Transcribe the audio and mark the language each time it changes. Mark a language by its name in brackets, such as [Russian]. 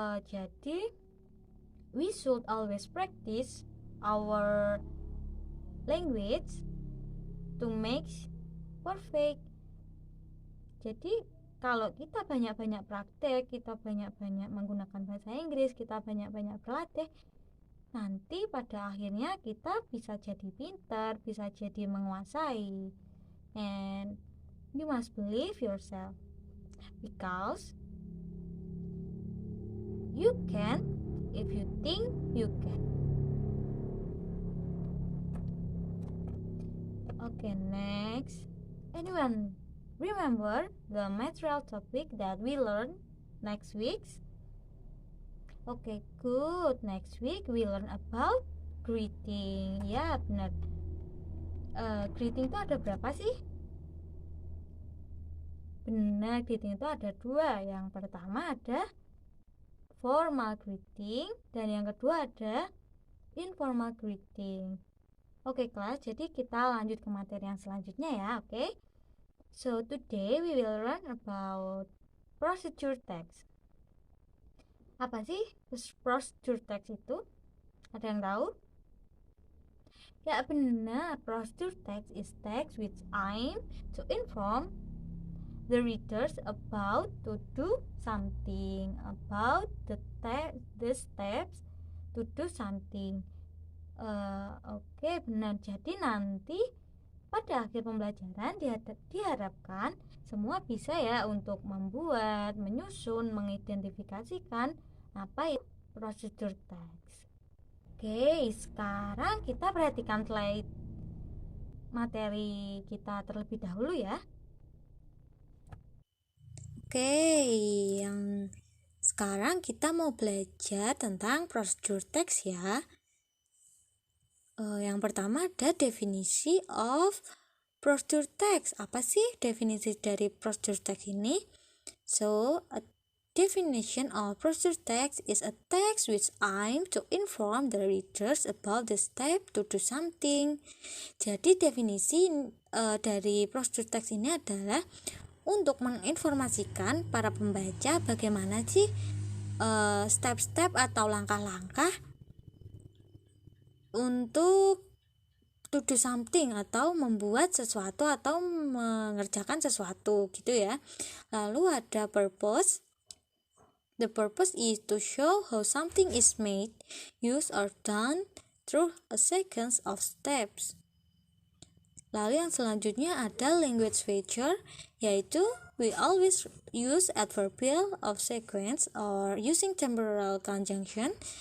[English] Jadi we should always practice our language to make perfect. [Indonesian] Jadi kalau kita banyak-banyak praktek, kita banyak-banyak menggunakan bahasa Inggris, kita banyak-banyak berlatih, nanti pada akhirnya kita bisa jadi pintar, bisa jadi menguasai. [English] And you must believe yourself, because you can if you think you can. Okay, next. Anyone remember the material topic that we learn next week? Okay, good. Next week we learn about greeting. [Indonesian] Ya, benar. Greeting itu ada berapa sih? Benar, greeting itu ada dua. Yang pertama ada formal greeting dan yang kedua ada informal greeting. Oke, kelas, jadi kita lanjut ke materi yang selanjutnya ya, oke? [English] So, today we will learn about procedure text. [Indonesian] Apa sih procedure text itu? Ada yang tahu? Ya benar, [English] procedure text is text which aim to inform the readers about to do something, about the steps to do something. [Indonesian] Oke, benar. Jadi nanti pada akhir pembelajaran diharapkan semua bisa ya untuk membuat, menyusun, mengidentifikasikan apa itu procedure text. Oke, sekarang kita perhatikan slide materi kita terlebih dahulu ya. Oke, yang sekarang kita mau belajar tentang procedure text ya. Yang pertama ada definisi of procedure text. Apa sih definisi dari procedure text ini? [English] So, a definition of procedure text is a text which aim to inform the readers about the step to do something. [Indonesian] Jadi definisi dari procedure text ini adalah untuk menginformasikan para pembaca bagaimana sih step-step atau langkah-langkah untuk [English] to do something [Indonesian] atau membuat sesuatu atau mengerjakan sesuatu gitu ya. Lalu ada purpose. [English] The purpose is to show how something is made, used or done through a sequence of steps. [Indonesian] Lalu yang selanjutnya ada [English] language feature, yaitu we always use adverbial of sequence or using temporal conjunction.